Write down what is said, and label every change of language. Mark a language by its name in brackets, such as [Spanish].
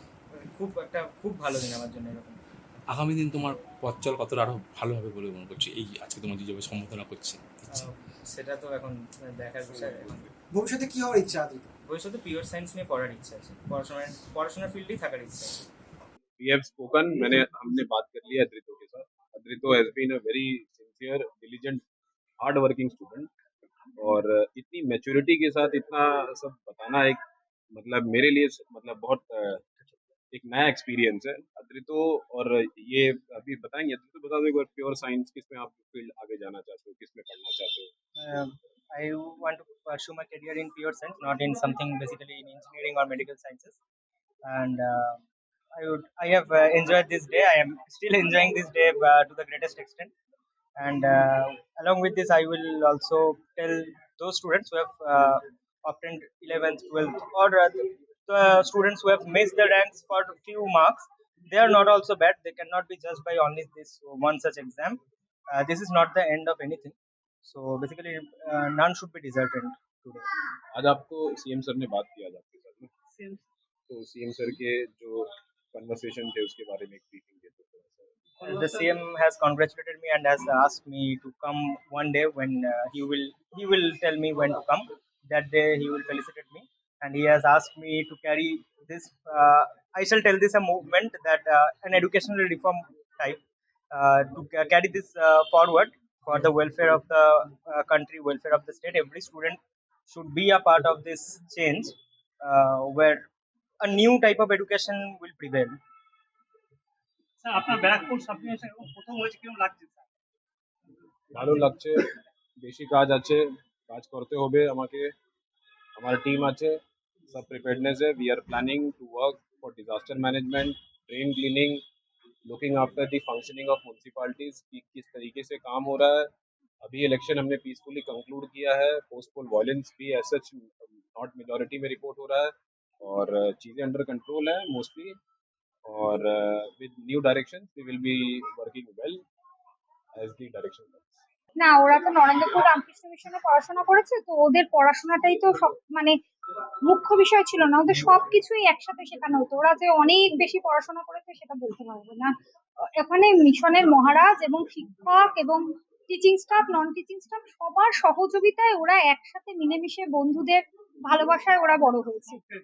[Bangla] মানে খুব ভালো দিন আমার জন্য এরকম। আগামী দিন তোমার পথ চল কতটা আরো ভালো হবে বলে মনে করছি, এই আজকে তোমার যেভাবে সম্বোধনা করছে? সেটা তো এখন দেখার বিষয়। এখন ভবিষ্যতে কি হওয়ার ইচ্ছা আদিত? ভবিষ্যতে পিওর সায়েন্স নিয়ে পড়ার ইচ্ছা আছে, পড়াশোনার ফিল্ডেই থাকার ইচ্ছা আছে। [English] We have spoken, [Hindi] हमने बात कर लिया अद्रितो के साथ. [English] Adrito has been a very sincere, diligent, hard working student. [Hindi] और इतनी मैच्योरिटी के साथ इतना सब बताना एक मतलब मेरे लिए मतलब बहुत एक नया एक्सपीरियंस है अद्रितो. और ये अभी बताएंगे, अद्रितो बता दो एक बार, प्योर साइंस किस में आप फील्ड आगे जाना चाहते हो, किस में पढ़ना चाहते हो? [English] I want to pursue my career in pure science, not in something basically in engineering or medical sciences. And I have enjoyed this day. I am still enjoying this day to the greatest extent. And along with this, I will also tell those students who have obtained 11th, 12th, or the students who have missed the ranks for few marks. They are not also bad. They cannot be judged by only this one such exam. This is not the end of anything. So basically, none should be deserted today. [Hindi] आज आपको CM sir ने बात किया आज आपके साथ में, तो सीएम सर के जो कन्वर्सेशन थे उसके बारे में एक ब्रीफिंग देते थोड़ा सा. [English] The CM has congratulated me and has asked me to come one day when he will tell me when to come. That day he will felicitate me, and he has asked me to carry this. I shall tell this a movement that an educational reform type to carry this forward for the welfare of the country, welfare of the state. Every student should be a part of this change, where a new type of education will prevail. [Bangla] Sir আপনার Barrackpore sub division প্রথম হয়েছে, কিরকম লাগছে sir? ভালো লাগছে, বেশি কাজ আছে, কাজ করতে হবে আমাকে, আমার টিম আছে, [Hindi] सब प्रिपेयर्डनेस है. [English] we are planning to work for disaster management, drain cleaning, looking after the functioning of municipalities [Hindi] कि किस तरीके से काम हो रहा है. अभी इलेक्शन हमने पीसफुली कंक्लूड किया है. पोस्टपोल वायलेंस भी एज सच नॉट मेजॉरिटी में रिपोर्ट हो रहा है, और चीज़ें अंडर कंट्रोल है मोस्टली. और [English] with new directions we will be working well as the direction comes. [Bangla] না, ওরা তো নরেন্দ্রপুর রামকৃষ্ণ মিশনে পড়াশোনা করেছে, তো ওদের পড়াশোনাটাই তো সব মানে মুখ্য বিষয় ছিল না, ওদের সবকিছুই একসাথে শেখানো হতো। ওরা যে অনেক বেশি পড়াশোনা করেছে সেটা বলতে পারবো না। এখানে মিশনের মহারাজ এবং শিক্ষক এবং teaching staff, non teaching staff সবার সহযোগিতায় ওরা একসাথে মিলেমিশে বন্ধুদের ভালোবাসায় ওরা বড় হয়েছে।